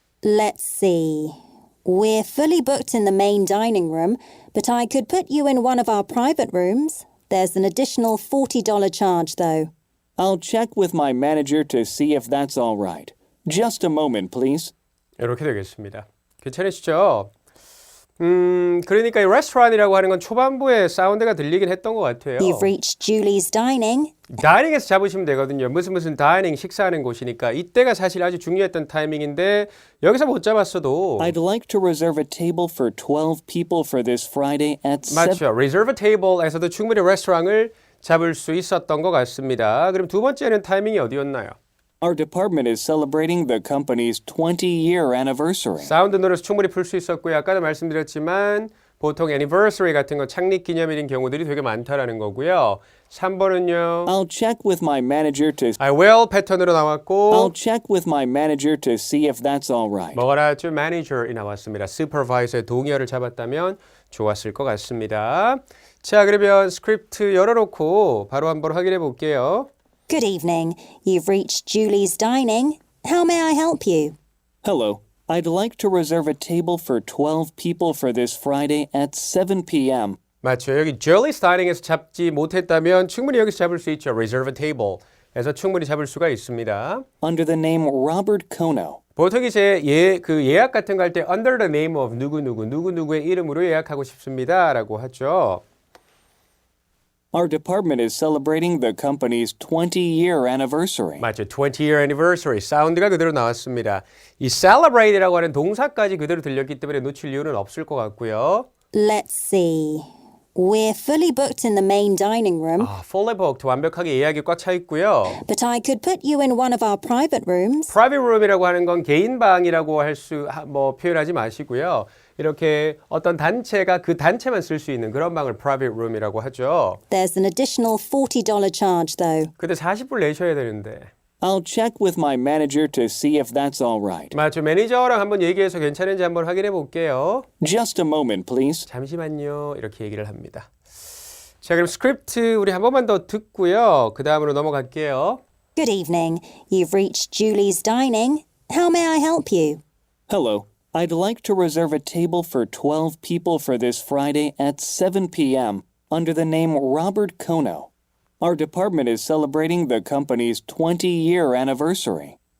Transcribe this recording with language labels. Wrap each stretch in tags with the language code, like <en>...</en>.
<en>Let's see. We're fully booked in the main dining room, but I could put you in one of our private rooms. There's an additional $40 charge, though. I'll check with my manager to see if that's all right. Just a moment, please.</en> <ko>이렇게 되겠습니다. 괜찮으시죠? 그러니까 이 레스토랑이라고 하는 건 초반부에 사운드가 들리긴 했던 것 같아요.</ko> <en>You've reached Julie's Dining.</en> <ko>다이닝에서 잡으시면 되거든요. 무슨 다이닝 식사하는 곳이니까 이때가 사실 아주 중요했던 타이밍인데 여기서 못 잡았어도</ko> <en>I'd like to reserve a table for 12 people for this Friday at 7.</en> <ko>맞죠. reserve table에서도 충분히 레스토랑을 잡을 수 있었던 것 같습니다. 그럼 두 번째는 타이밍이 어디였나요?</ko> <en>Our department is celebrating the company's 20-year anniversary.</en> <ko>사운드 노래서 충분히 풀 수 있었고요. 아까도 말씀드렸지만 보통 anniversary 같은 거 창립 기념일인 경우들이 되게 많다라는 거고요. 3번은요.</ko> <en>I'll check with my manager to</en> <ko>I will 패턴으로 나왔고</ko> <en>I'll check with my manager to see if that's all right.</en> <ko>뭐가 나왔죠? manager이 나왔습니다. supervisor의 동의어를 잡았다면 좋았을 것 같습니다. 자, 그러면 스크립트 열어놓고 바로 한번 확인해 볼게요.</ko> <en>Good evening. You've reached Julie's Dining. How may I help you? Hello. I'd like to reserve a table for 12 people for this Friday at 7 p.m.</en> <ko>맞죠. 여기 Julie's Dining에서 잡지 못했다면 충분히 여기서 잡을 수 있죠. reserve a table에서 충분히 잡을 수가 있습니다.</ko> <en>under the name Robert Kono.</en> <ko>보통 이제 예약 같은 거 할 때</ko> <en>under the name of</en> <ko>누구누구의 이름으로 예약하고 싶습니다라고 하죠.</ko> <en>Our department is celebrating the company's 20-year anniversary. 맞죠. 20-year anniversary.</en> <ko>사운드가 그대로 나왔습니다. 이 celebrate이라고 하는 동사까지 그대로 들렸기 때문에 놓칠 이유는 없을 것 같고요.</ko> <en>Let's see. We're fully booked in the main dining room, fully booked,</en> <ko>완벽하게 예약이 꽉 차 있고요.</ko> <en>but I could put you in one of our private rooms.</en> <ko>private room이라고 하는 건 개인 방이라고 표현하지 마시고요. 이렇게 어떤 단체가 그 단체만 쓸 수 있는 그런 방을 private room이라고 하죠.</ko> <en>There's an additional $40 charge, though.</en> <ko>근데 40불 내셔야 되는데.</ko> <en>I'll check with my manager to see if that's all right.</en> <ko>맞죠. 매니저랑 한번 얘기해서 괜찮은지 한번 확인해 볼게요.</ko> <en>Just a moment, please.</en> <ko>잠시만요. 이렇게 얘기를 합니다. 자, 그럼 스크립트 우리 한 번만 더 듣고요. 그 다음으로 넘어갈게요.</ko> <en>Good evening. You've reached Julie's Dining. How may I help you? Hello. I'd like to reserve a table for 12 people for this Friday at 7 p.m. under the name Robert Kono. Our department is celebrating the company's 20-year anniversary.</en>